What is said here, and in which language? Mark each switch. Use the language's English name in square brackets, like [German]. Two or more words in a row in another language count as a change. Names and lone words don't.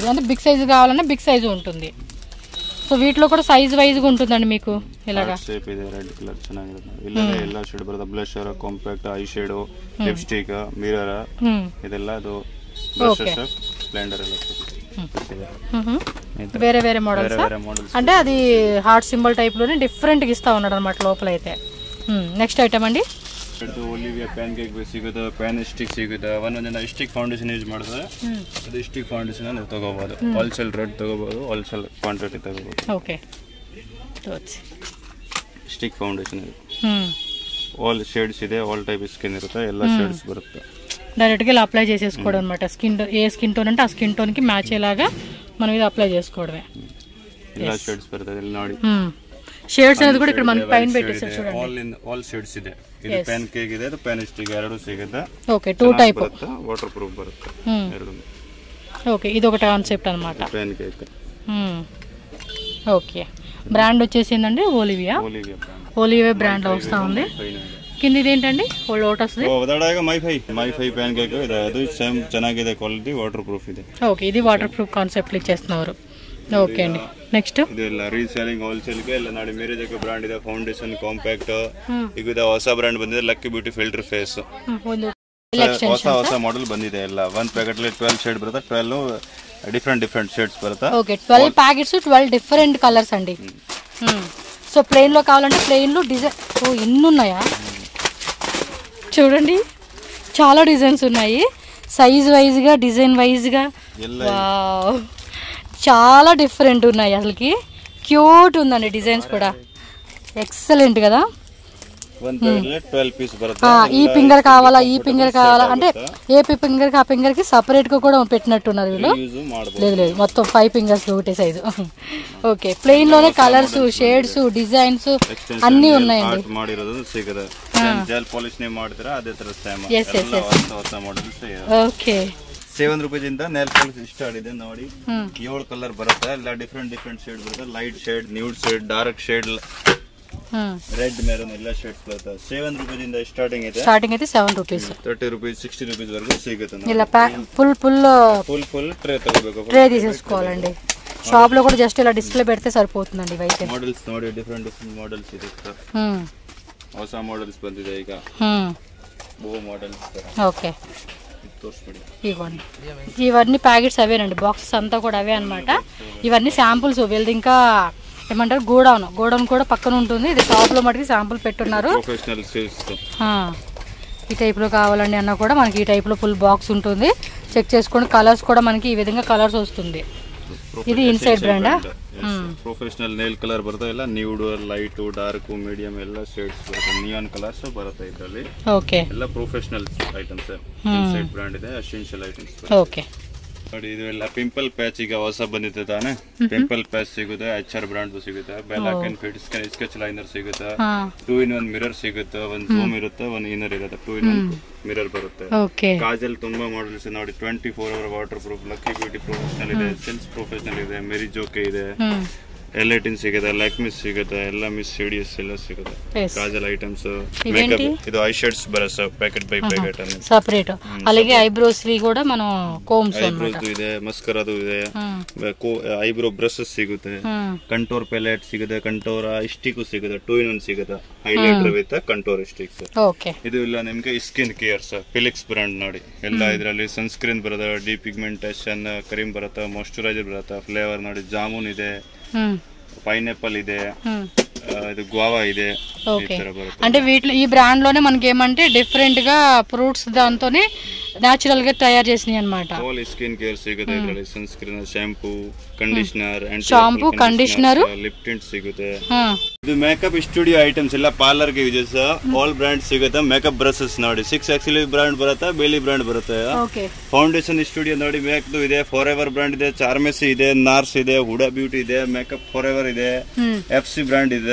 [Telugu] అంటే [English] big size [Telugu] కావాలన్నా [English] big size [Telugu] ఉంటుంది. సో వీటిలో కూడా సైజ్ వైజ్ గా ఉంటుందండి మీకు ఇలాగా. [Kannada] షేప్ ಇದೆ, [English] red colour [Kannada] ಚೆನ್ನಾಗಿರುತ್ತೆ. ಇಲ್ಲ ಎಲ್ಲ ಶೇಡ್ ಬರುತ್ತೆ, ಬ್ಲಷರ್, ಕಾಂಪ್ಯಾಕ್ಟ್, [English] eye shadow, [Kannada] ಲಿಪ್ಸ್ಟಿಕ್, ಮಿರರ್ ಇದೆಲ್ಲ ಅದು ಬ್ಲಷರ್, ಬ್ಲೆಂಡರ್ ಎಲ್ಲ [Telugu] వేరే వేరే మోడల్స్. అంటే అది [English] heart symbol type [Telugu] లోనే డిఫరెంట్ గా ఇస్తా ఉన్నాడు అనమాట లోపల అయితే. [English] next item [Telugu] అండి, [Kannada] ಒಲಿವಿಯಾ [English] pan cake [Kannada] ಸಿಗುತ್ತೆ, [English] pan stick [Kannada] ಸಿಗುತ್ತೆ. ಒಂದೊಂದಿನ [English] stick foundation use [Kannada] ಮಾಡಿದ್ರೆ ಅದು [English] stick foundation [Kannada] ನೀವು ತಗೋಬಹುದು. [English] wholesale rate [Kannada] ತಗೋಬಹುದು, [English] wholesale quantity [Kannada] ತಗೋಬಹುದು. ಓಕೆ, [English] stick foundation [Kannada] ಇದೆ, [English] all shades [Kannada] ಇದೆ, [English] all type skin [Kannada] ಇರುತ್ತೆ, ಎಲ್ಲ ಶೇಡ್ಸ್ ಬರುತ್ತೆ. [Telugu] డైరెక్ట్ గా ఇలా అప్లై చేసేసుకోవడం అనమాట. స్కిన్ ఏ [English] skin tone [Telugu] అంటే ఆ [English] skin tone [Telugu] కి మ్యాచ్ అయ్యేలాగా మనం ఇది అప్లై చేసుకోవడమే. [Kannada] ಎಲ್ಲ ಶೇಡ್ಸ್ ಬರುತ್ತೆ ಇಲ್ಲಿ ನೋಡಿ. [Telugu] షేడ్స్ అనేది కూడా ఇక్కడ మనకి పైన పెట్టేసారు చూడండి. [English] all shades [Kannada] ಇದೆ. ಇದು [English] pan cake [Kannada] ಇದೆ, ಅದು [English] pan stick [Kannada] ಎರಡು ಸಿಗುತ್ತೆ. [Telugu] ఓకే, 2 టైప్ [English] water proof [Kannada] ಬರುತ್ತೆ ಎರಡು. [Telugu] ఓకే, ఇది ఒక కాన్సెప్ట్ అన్నమాట [English] pan cake. [Telugu] ఓకే, బ్రాండ్ వచ్చేసిందండి ఓలివియా. ఓలివియా బ్రాండ్ లో వస్తా ఉంది. కింద ఇదేంటండి, లోటస్ [Kannada] ಮೈಫೈ ಪ್ಯಾನ್ ಕೇಕ್ ಇದೆ, ಅದು ಸೇಮ್ ಚೆನ್ನಾಗಿದೆ ಕ್ವಾಲಿಟಿ, [English] water proof [Kannada] ಇದೆ. [Telugu] ఓకే, ఇది [English] water proof concept [Telugu] ఇచ్చేస్తున్నారు. ఓకే అండి, నెక్స్ట్ [Kannada] ಇದೆಲ್ಲ ರೀಸೇಲಿಂಗ್ ಹೋಲ್ಸೇಲ್ ಗೆ ಎಲ್ಲ ನೋಡಿ. ಮೇರೆ ಜೊತೆ ಬ್ರಾಂಡ್ ಇದೆ, ಫೌಂಡೇಶನ್, ಕಾಂಪ್ಯಾಕ್ಟ್. ಈಗ ಹೊಸ ಬ್ರಾಂಡ್ ಬಂದಿದೆ, [English] lucky beauty filter face. [Kannada] ಹೊಸ ಮಾಡೆಲ್ ಬಂದಿದೆ ಎಲ್ಲ. 1 ಪ್ಯಾಕೆಟ್ 12 ಶೇಡ್ ಬರುತ್ತೆ, [English] 12 different shades [Kannada] ಬರುತ್ತೆ. [Telugu] ఓకే, 12 ప్యాకెట్స్ [English] 12 different colours [Telugu] అండి. సో ప్లెయిన్ లో కావాలంటే ప్లెయిన్ లో డిజైన్. ఓ, ఎన్ని ఉన్నాయా చూడండి, చాలా డిజైన్స్ ఉన్నాయి. సైజ్ వైజ్ గా, డిజైన్ వైజ్ గా చాలా డిఫరెంట్ ఉన్నాయి. అసలుకి క్యూట్ ఉందండి డిజైన్స్ కూడా, ఎక్సలెంట్ కదా. [Kannada] ಒಂದು ಪ್ಯಾಕೆಟ್ 12 ಪೀಸ್ ಬರುತ್ತೆ. [Telugu] ఈ ఫింగర్ కావాలా ఈ ఫింగర్ కావాలా అంటే ఏ ఫింగర్ కి ఆ ఫింగర్ కి సెపరేట్ గా కూడా పెట్టినట్టున్నారు వీళ్ళు. లేదు లేదు మొత్తం 5 ఫింగర్స్ ఒకటే సైజు. ఓకే ప్లెయిన్ లోనే కలర్స్ షేడ్స్ డిజైన్స్ అన్ని ఉన్నాయండి. [Kannada] ಮಾಡಿರೋದು ಸಿಗುತ್ತೆ. [English] gel polish [Kannada] ನೇ ಮಾಡ್ತೀರಾ ಅದೇ ತರ ಸೇಮ್ ಹೊಸ ಮಾಡೆಲ್ಸ್. ಓಕೆ 7 ರೂಪಾಯಿಂದ [English] nail polish start [Kannada] ಇದೆ ನೋಡಿ. 7 ಕಲರ್ ಬರುತ್ತೆ. ಎಲ್ಲ [English] different shade [Kannada] ಬರುತ್ತೆ. [English] light shade, nude shade, dark shade, red maroon [Kannada] ಎಲ್ಲ ಶೇಡ್ಸ್ ಬರುತ್ತೆ. 7 ರೂಪಾಯಿಂದ ಸ್ಟಾರ್ಟಿಂಗ್ ಇದೆ. [English] starting ide 7 rupees. [Kannada] 30 ರೂಪಾಯಿ 60 ರೂಪೀಸ್ ವರೆಗೂ ಸಿಗುತ್ತೆ. ಇಲ್ಲ ಫುಲ್ ಟ್ರೇ ತಗೋಬೇಕು. [Telugu] ట్రే తీసేసుకోవాలండి. షాప్ లో కూడా జస్ట్ ఇలా డిస్ప్లే పెడితే సరిపోతుందండి. ఇవైతే [Kannada] ಮಾಡೆಲ್ಸ್ ನೋಡಿ ಡಿಫರೆಂಟ್ మోడల్స్ ಇದೆ. ಹೊಸ మోడల్స్ ಬಂದಿದೆ ಈಗ. [Telugu] బో మోడల్స్. ఓకే ఇవ్వండి. ఇవన్నీ ప్యాకెట్స్ అవేనండి. బాక్సెస్ అంతా కూడా అవే అన్నమాట. ఇవన్నీ శాంపుల్స్. వీళ్ళది ఇంకా ఏమంటారు గోడౌన్ కూడా పక్కన ఉంటుంది. ఇది షాప్ లో మటుకు శాంపుల్ పెట్టున్నారు. ఈ టైప్ లో కావాలండి అన్న కూడా మనకి ఈ టైప్ లో ఫుల్ బాక్స్ ఉంటుంది. చెక్ చేసుకోండి. కలర్స్ కూడా మనకి ఈ విధంగా కలర్స్ వస్తుంది. ఇది ఇన్సైడ్ బ్రాండా? [English] professional nail colour [Kannada] ಬರುತ್ತೆ. ಎಲ್ಲ ನ್ಯೂಡ್, ಲೈಟ್, ಡಾರ್ಕ್, ಮೀಡಿಯಂ ಎಲ್ಲ ಶೇಡ್ಸ್ ಬರುತ್ತೆ. ನಿಯಾನ್ ಕಲರ್ಸ್ ಬರುತ್ತೆ ಇದರಲ್ಲಿ. ಓಕೆ ಎಲ್ಲ [English] professional items. inside brand [Kannada] ಇದೆ. [English] essential items. [Kannada] ಓಕೆ ನೋಡಿ ಇದು ಎಲ್ಲ [English] pimple patch [Kannada] ಈಗ ಹೊಸ ಬಂದಿದೆ ತಾನೆ. [English] pimple patch [Kannada] ಸಿಗುತ್ತೆ. HR ಬ್ರಾಂಡ್ ಸಿಗುತ್ತೆ. ಬೆಲಾಕ್ ಅಂಡ್ ಫಿಟ್ ಸ್ಕೆಚ್ ಲೈನರ್ ಸಿಗುತ್ತೆ. [English] 2-in-1 mirror [Kannada] ಸಿಗುತ್ತೆ. ಒಂದು ಜೂಮ್ ಇರುತ್ತೆ, ಒಂದು ಇನ್ನರ್ ಇರುತ್ತೆ. [English] 2-in-1 mirror [Kannada] ಬರುತ್ತೆ. ಕಾಜಲ್ ತುಂಬಾ ಮಾಡೆಲ್ಸ್ ನೋಡಿ. [English] 24 hour water proof, [Kannada] ಲಕ್ಕಿ ಬ್ಯೂಟಿ ಪ್ರೊಫೆಷನಲ್ ಇದೆ, ಸೆಲ್ಸ್ ಪ್ರೊಫೆಷನಲ್ ಇದೆ, ಮೆರಿ ಜೋಕೆ ಇದೆ, L18 ಸಿಗುತ್ತೆ, ಲ್ಯಾಕ್ಮಿ ಸಿಗುತ್ತೆ, ಎಲ್ಲ ಮಿಸ್ CDS ಎಲ್ಲ ಸಿಗುತ್ತೆ. ಕಾಜಲ್ ಐಟಮ್ಸ್, ಮೇಕಪ್, ಇದು ಐ ಶೇಡ್ಸ್ ಬರುತ್ತೆ [English] packet by packet [Kannada] ಅನ್ನು ಸೆಪರೇಟ್. [Telugu] అలాగే ఐబ్రోస్ వి కూడా మనం కోమ్స్ [Kannada] ಐಬ್ರೋಸ್ ಇದೆ, ಮಸ್ಕರಾದು ಇದೆ, [English] eyebrow brushes [Kannada] ಸಿಗುತ್ತೆ, [English] contour palette [Kannada] ಸಿಗುತ್ತೆ, [English] contour stick [Kannada] ಸಿಗುತ್ತೆ, 2-in-1 ಸಿಗುತ್ತೆ, [English] highlighter with contour sticks. [Kannada] ಓಕೆ ಇದು ಇಲ್ಲ ನಿಮಗೆ [English] skin cares [Kannada] ಫಿಲಿಕ್ಸ್ ಬ್ರಾಂಡ್ ನೋಡಿ. ಎಲ್ಲ ಇದರಲ್ಲಿ ಸನ್ಸ್ಕ್ರೀನ್ ಬರುತ್ತೆ, [English] depigmentation cream [Kannada] ಬರುತ್ತೆ, ಮಾಯಿಶ್ಚರೈಸರ್ ಬರುತ್ತೆ, ಫ್ಲೇವರ್ ನೋಡಿ, ಜಾಮೂನ್ ಇದೆ, పైనాపిల్ ಇದೆ, ఇది గువావా ಇದೆ. [Telugu] అంటే వీటిలో ఈ బ్రాండ్ లోనే మనకి ఏమంటే డిఫరెంట్ గా ఫ్రూట్స్ దాంతోనే న్యాచురల్ గా తయారు చేసినాయి అన్నమాట. [English] all skin care [Kannada] ಸಿಗುತ್ತೆ ಇದರಲ್ಲಿ. ಸನ್ಸ್ಕ್ರೀನ್, ಶಾಂಪೂ, ಕಂಡೀಷನರ್, [English] lip tint [Kannada] ಸಿಗುತ್ತೆ. ಇದು [English] makeup studio items [Kannada] ಎಲ್ಲ ಪಾರ್ಲರ್ ಗೆ ಯೂಸಸ್. [English] all brand [Kannada] ಸಿಗುತ್ತೆ. [English] makeup brushes [Kannada] ನೋಡಿ 6 ಆಕ್ಸಿಲಿ ಬ್ರಾಂಡ್ ಬರುತ್ತೆ, ಬೇಲಿ ಬ್ರಾಂಡ್ ಬರುತ್ತೆ. ಫೌಂಡೇಶನ್ ಸ್ಟುಡಿಯೋ ನೋಡಿ, ಮೇಕ್ದು ಇದೆ, ಫಾರ್ ಎವರ್ ಬ್ರಾಂಡ್ ಇದೆ, ಚಾರ್ಮೆಸಿ ಇದೆ, ನಾರ್ಸ್ ಇದೆ, ಹುಡಾ ಬ್ಯೂಟಿ ಇದೆ, ಮೇಕಪ್ ಫಾರ್ ಎವರ್ ಇದೆ, FC ಬ್ರಾಂಡ್ ಇದೆ.